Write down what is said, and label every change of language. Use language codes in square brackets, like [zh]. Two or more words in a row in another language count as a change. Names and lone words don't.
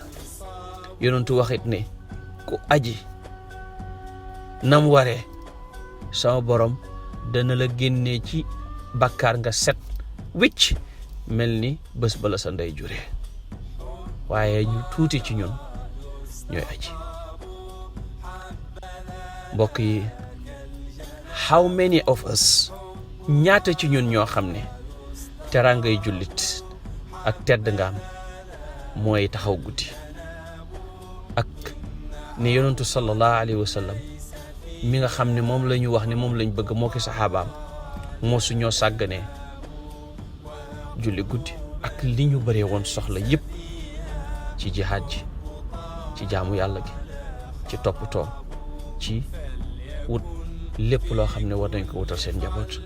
[wo] yonentu waxit ne ku aji nam waree sama borom dana la génnee ci bàkkaar nga set wicc mel ni bés bala sa ndey juree. waaye ñu tuuti ci ñun ñooy aji. mbokk yi [en] how many of us, [wo] ñaata ci ñun ñoo xam ne teraangay jullit ak tedd nga am mooy taxaw guddi ak ne yonentu [ar] sallallahu alayhi wa sallam [wo] mi nga xam ne moom la ñu wax ne moom lañ bëgg moo ki saxaabaam moo su ñoo sàgganee julli guddi ak li ñu bëree woon soxla yëpp ci jihaad ji, ci jaamu yàlla gi, ci toppatoo, ci wut lépp loo xam ne war nañ ko wutal seen njaboot.